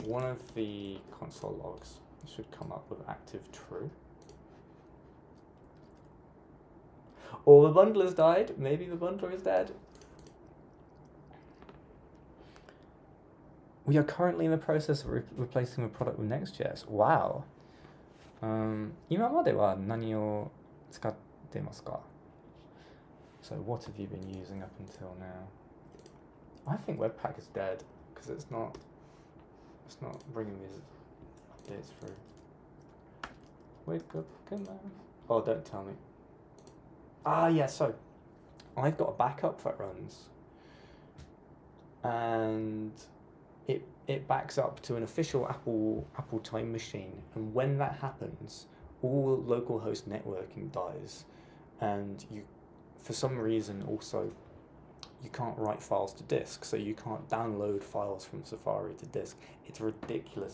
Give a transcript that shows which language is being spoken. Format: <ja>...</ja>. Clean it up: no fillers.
<en>One of the console logs should come up with active true. Or the bundler's died. Maybe the bundler is dead. We are currently in the process of replacing the product with Next.js. Wow.</en> <ja>今までは何を使ってますか?</ja> <en>So what have you been using up until now? I think Webpack is dead because it's not bringing these updates through. Wake up, come on. Oh, don't tell me. Ah, yeah, so I've got a backup that runs and it backs up to an official Apple time machine, and when that happens, all localhost networking dies, and you, for some reason, also you can't write files to disk, so you can't download files from Safari to disk. It's ridiculous.</en>